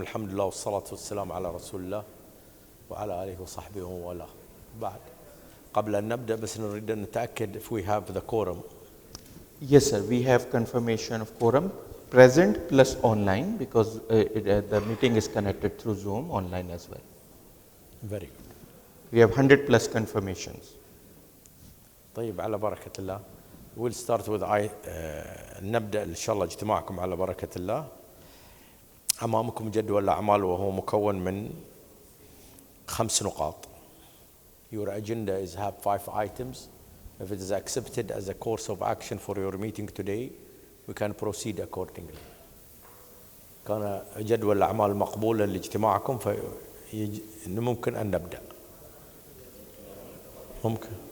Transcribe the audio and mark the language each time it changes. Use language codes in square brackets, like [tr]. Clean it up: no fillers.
[ar] الحمد لله والصلاة والسلام على رسول الله وعلى آله وصحبه ومن بعد. قبل أن نبدأ بس نريد أن نتأكد [en] if we have the quorum. Yes, sir. We have confirmation of quorum present plus online because the meeting is connected through Zoom online as well. Very good. We have 100 plus confirmations. [ar] طيب على بركة الله. [en] We'll start with [ar] نبدأ إن شاء الله اجتماعكم على بركة الله. أمامكم جدول الأعمال وهو مكون من 5 نقاط. [en] Your agenda is have 5 items. If it is accepted as a course of action for your meeting today, we can proceed accordingly. [ar] كان جدول الأعمال مقبولا لاجتماعكم ممكن أن نبدأ. ممكن.